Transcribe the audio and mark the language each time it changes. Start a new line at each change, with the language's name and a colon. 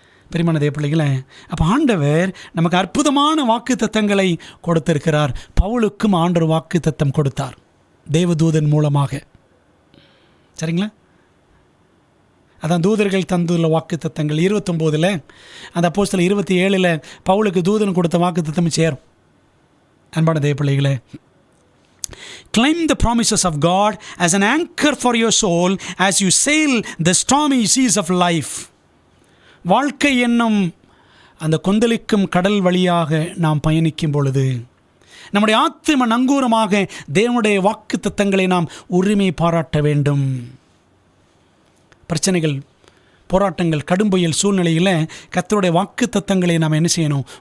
Tamil: பெரியமான தேவ பிள்ளைகளே, அப்போ ஆண்டவர் நமக்கு அற்புதமான வாக்குத்தத்தங்களை கொடுத்திருக்கிறார். பவுலுக்கும் ஆண்டவர் வாக்குத்தத்தம் கொடுத்தார் தேவதூதன் மூலமாக. சரிங்களா? அதான் தூதர்கள் தந்துள்ள வாக்குத்தத்தங்கள். 29 அந்த அப்போஸ்தலர் 27 பவுலுக்கு தூதன் கொடுத்த வாக்குத்தத்தம் சேரும். அன்பான தேவ பிள்ளைகளே,
English: claim the promises of God as an anchor for your soul as you sail the stormy seas of life.
Tamil: வாழ்க்கை என்னும் அந்த கொந்தளிக்கும் கடல் வழியாக நாம் பயணிக்கும் பொழுது நம்முடைய ஆத்தும நங்கூரமாக தேவனுடைய வாக்கு தத்தங்களை நாம் உரிமை பாராட்ட வேண்டும். பிரச்சனைகள், போராட்டங்கள், கடும்புயல் சூழ்நிலையில் கர்த்தருடைய வாக்கு தத்தங்களை நாம் என்ன செய்யணும்?